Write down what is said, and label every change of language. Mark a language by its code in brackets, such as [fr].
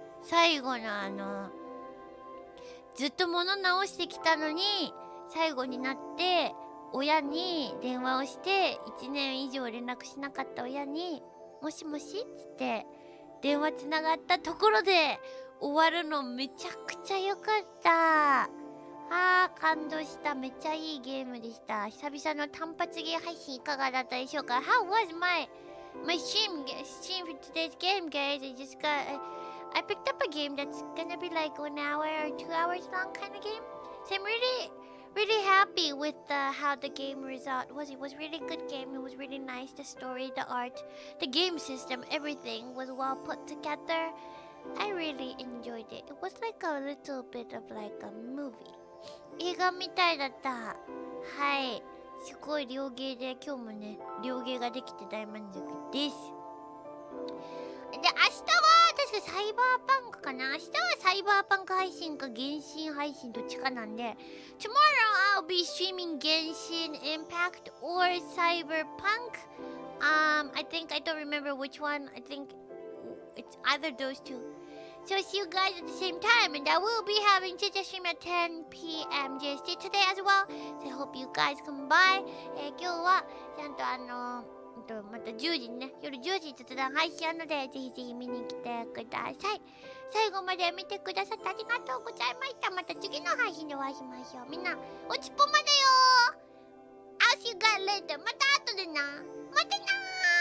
[ja] 最後のずっと物直してきたのに、最後になって親に電話をして、1年以上連絡しなかった親にもしもしっつって電話つながったところで終わるのめちゃくちゃ良かった。感動した。めっちゃいいゲームでした。久々の単発ゲー配信いかがだったでしょうか？ [en] How was my stream for today's game, guys? I picked up a game that's gonna be like 1 hour or 2 hours long kind of game. So I'm really happy with how the game result was. It was really good game. It was really nice. The story, the art, the game system, everything was well put together. I really enjoyed it. It was like a little bit of like a movie. [ja] 映画みたいだった。はい。すごい両芸で今日もね、両芸ができて大満足です。で、明日は確かサイバーパンクかな。明日はサイバーパンク配信か原神配信どっちかなんで、 [en] Tomorrow I'll be streaming Genshin Impact or Cyberpunk. I think I don't remember which one. I think it's either those two. So I'll see you guys at the same time, and I will be having Twitter stream at 10 p.m. JST today as well. So I hope you guys come by. [ja] 今日はちゃんとまた10時にね、夜10時雑談配信あるので、ぜひぜひ見に来てください。最後まで見てくださってありがとうございました。また次の配信でお会いしましょう。みんな、おちぽまだよー。 [en] I'll see you guys later. [ja] また後でな。またなー。